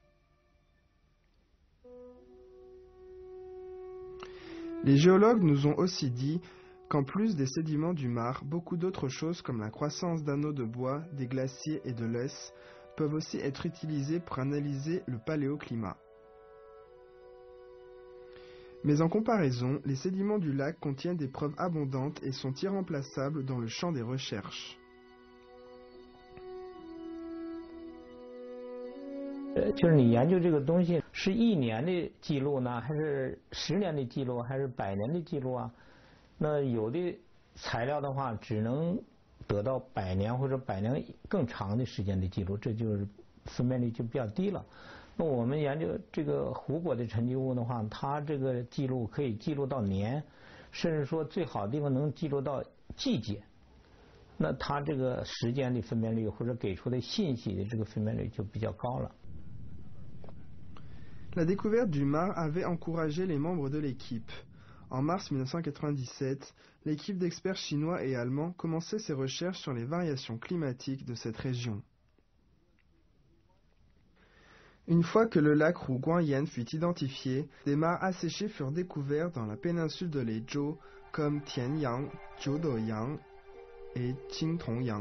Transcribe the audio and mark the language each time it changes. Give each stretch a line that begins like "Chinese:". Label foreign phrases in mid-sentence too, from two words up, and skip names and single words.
French: Les géologues nous ont aussi dit qu'en plus des sédiments du Mar, beaucoup d'autres choses comme la croissance d'anneaux de bois, des glaciers et de l'œuf peuvent aussi être utilisées pour analyser le paléoclimat. Mais en comparaison, les sédiments du lac contiennent des preuves abondantes et sont irremplaçables dans le champ des recherches.
Chinese: 就是你研究这个东西是1年的记录呢，还是10年的记录，还是100年的记录啊？那有的材料的话，只能得到100年或者100年更长的时间的记录，这就是分辨率就比较低了。那我们研究这个湖泊的沉积物的话，它这个记录可以记录到年，甚至说最好的地方能记录到季节。那它这个时间的分辨率或者给出的信息的这个分辨率就比较高了。
French: La découverte du Mar avait encouragé les membres de l'équipe. En mars 1997, l'équipe d'experts chinois et allemands commençait ses recherches sur les variations climatiques de cette région. Une fois que le lac Rouguan-Yen fut identifié, des mares asséchées furent découvertes dans la péninsule de l'Ezhou comme Tianyang, Jiudoyang et Qing Tongyang.